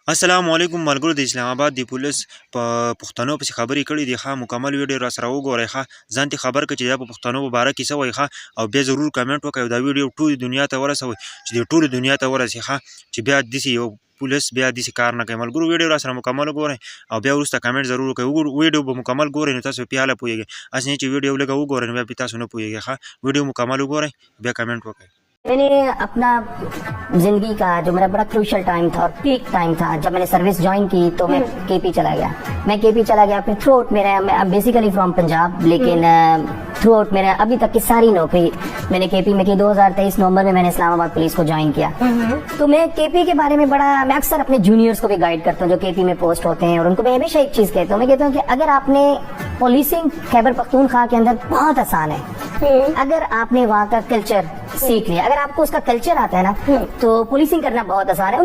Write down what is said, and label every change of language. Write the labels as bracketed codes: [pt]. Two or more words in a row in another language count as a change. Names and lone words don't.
[ps] السلام علیکم ملګرو د اسلام آباد د پولیس په پښتنو پسې خبرې کړې دي ښه مکمل ویډیو را سره وګورئ ښه ځان ته خبر کړئ چې دا په پښتنو په باره کې څه وایي ښه او بیا ضرور کمنټ وکړئ او دا ویډیو ټولې دنیا ته ورسوئ چې د ټولې دنیا ته ورسي ښه چې بیا داسې یو پولیس بیا داسې کار نه کوي ملګرو ویډیو را سره مکمل وګورئ او بیا وروسته کمنټ ضرور وکړئ ویډیو به مکمل ګورئ نو تاسو بیا هله پوهېږئ هسې نه چې ویډیو لږه وګورئ نو بیا تاسو نه پوهېږئ ښه ویډیو مکمل وګورئ بیا کمنټ وکړئ [hi] मैंने अपना ज़िंदगी का जो मेरा बड़ा [en] crucial time [hi] था और [en] peak time [hi] था जब मैंने [en] service join [hi] की तो मैं केपी चला गया। मैं केपी चला गया फिर [en] through out [hi] मेरा मैं [en] basically from Punjab [hi] लेकिन [en] through out [hi] मेरा अभी तक की सारी नौकरी मैंने केपी में की। 2023 नवंबर में मैंने इस्लामाबाद पुलिस को ज्वाइन किया। तो मैं केपी के बारे में बड़ा मैं अक्सर अपने जूनियर्स को भी गाइड करता हूँ जो केपी में पोस्ट होते हैं और उनको मैं हमेशा एक चीज़ कहता हूँ मैं कहता हूँ कि अगर आपने पुलिसिंग खैबर पख्तूनख्वा के अंदर बहुत आसान है अगर आपने वहाँ का कल्चर सीख लिया अगर आपको उसका कल्चर आता है ना तो पुलिसिंग करना बहुत आसान है।